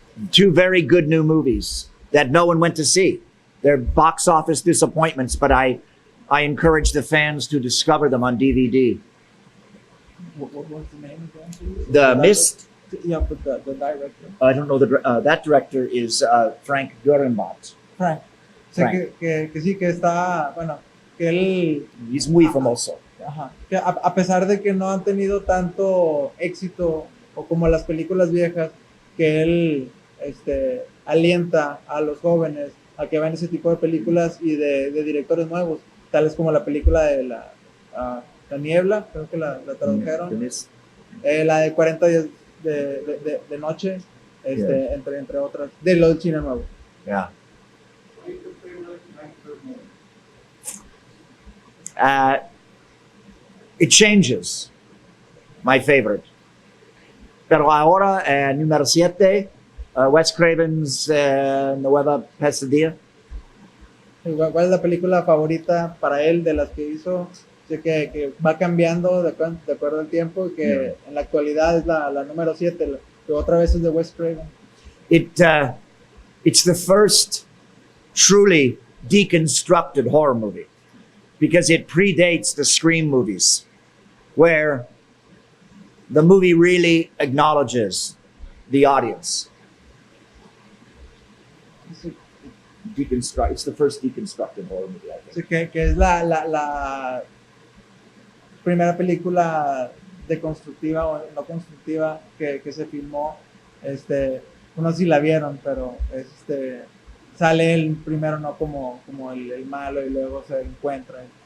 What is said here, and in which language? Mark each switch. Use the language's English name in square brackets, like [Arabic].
[English] Two very good new movies that no one went to see. They're box office disappointments, but I encourage the fans to discover them on DVD. What was the name again, please? The Mist, Yeah, but the director. I don't know, that director is Frank Darabont. Frank. [Spanish] Sé que sí, que está, bueno, que él, He's muy famoso. ajá, que a pesar de que no han tenido tanto éxito o como las películas viejas, que él alienta a los jóvenes a que vean ese tipo de películas y de directores nuevos, tales como la película de la niebla, creo que la tradujeron, la de 40 días de noche, [English] Yeah. [Spanish] entre otras, de lo del cine nuevo. [English] Yeah. What is your favorite actor movie? It changes. My favorite. [Spanish] Pero ahora, número 7, Wes Craven's nueva Pesadilla. ¿Cuál es la película favorita para él de las que hizo? Sé que va cambiando de acuerdo al tiempo y que en la actualidad es la número 7, que otra vez es de Wes Craven. [English] It's the first truly deconstructed horror movie because it predates the Scream movies, where the movie really acknowledges the audience. It's the first deconstructed horror movie, I think. [Spanish] Sí, que es la primera película deconstructiva o no constructiva que se filmó. No sé si la vieron, pero sale él primero no como el malo y luego se encuentra.